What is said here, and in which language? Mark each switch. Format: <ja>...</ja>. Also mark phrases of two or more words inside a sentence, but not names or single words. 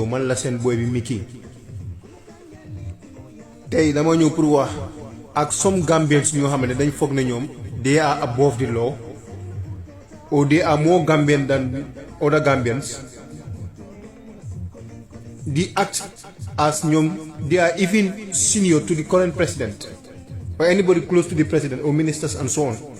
<wo>Man la sen boy bi Mickey. Tay dama ñew pour wax ak</wo> <en>some Gambians</en> <wo>ñoo xamné dañ fogg na ñom</wo> <en>they are above the law or they are more Gambian than other Gambians. They act as ñom they are even senior to the current president or anybody close to the president or ministers and so on.</en>